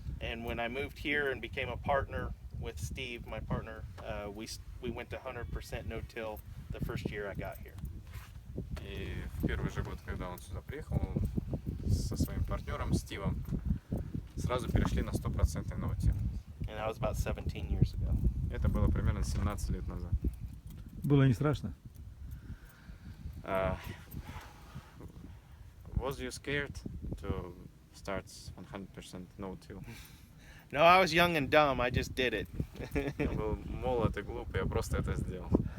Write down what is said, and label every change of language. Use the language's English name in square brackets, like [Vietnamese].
[English] And when I moved here and became a partner with Steve, my partner, we went to 100% no-till the first year I got here. [Russian] И в первый же год, когда он сюда приехал, он со своим партнером Стивом сразу перешли на 100% no-till. [English] And that was about 17 years ago. [Russian] Это было примерно 17 лет назад. Было не страшно? [English] Uh, was you scared to start 100% no-till? No, I was young and dumb. I just did it. [Russian] Я был молод и глуп, я просто это сделал.